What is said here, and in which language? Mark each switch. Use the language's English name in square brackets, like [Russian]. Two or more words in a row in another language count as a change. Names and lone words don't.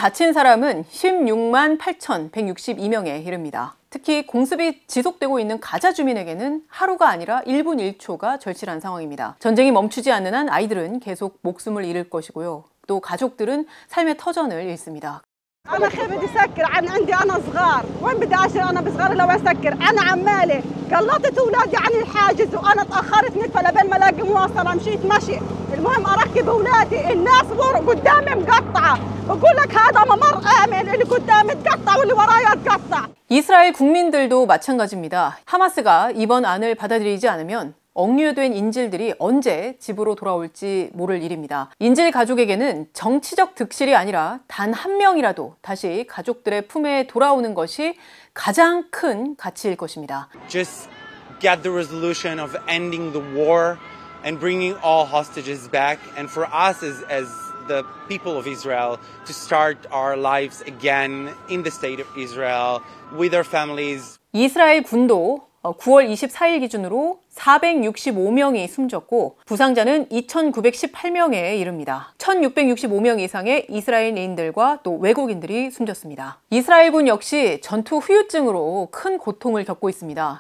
[Korean] 그리고 다친 사람은 168,162명에 이릅니다. 특히 공습이 지속되고 있는 가자 주민에게는 하루가 아니라 1분 1초가 절실한 상황입니다. 전쟁이 멈추지 않는 한 아이들은 계속 목숨을 잃을 것이고요. 또 가족들은 삶의 터전을 잃습니다. [Arabic] أنا خي بدي سكر عندي أنا صغار وين بدي أشتري أنا بصغاري لو أسكر أنا عمالي قلطت أولادي عن الحاجز وأنا تأخرت نتفة لبين ما ألاقي مواصلة مشيت مشي المهم أركب أولادي الناس قدامي مقطعة بقول لك هذا ممر آمن اللي قدامي تقطع واللي ورايا تقطع. [Korean] 이스라엘 국민들도 마찬가지입니다. 하마스가 이번 안을 받아들이지 않으면 억류된 인질들이 언제 집으로 돌아올지 모를 일입니다. 인질 가족에게는 정치적 득실이 아니라 단 한 명이라도 다시 가족들의 품에 돌아오는 것이 가장 큰 가치일 것입니다. [English] Just get the resolution of ending the war and bringing all hostages back, and for us as the people of Israel to start our lives again in the state of Israel with our families. [Korean] 이스라엘 군도 9월 24일 기준으로 465명이 숨졌고 부상자는 2,918명에 이릅니다. 1,665명 이상의 이스라엘인들과 또 외국인들이 숨졌습니다. 이스라엘군 역시 전투 후유증으로 큰 고통을 겪고 있습니다.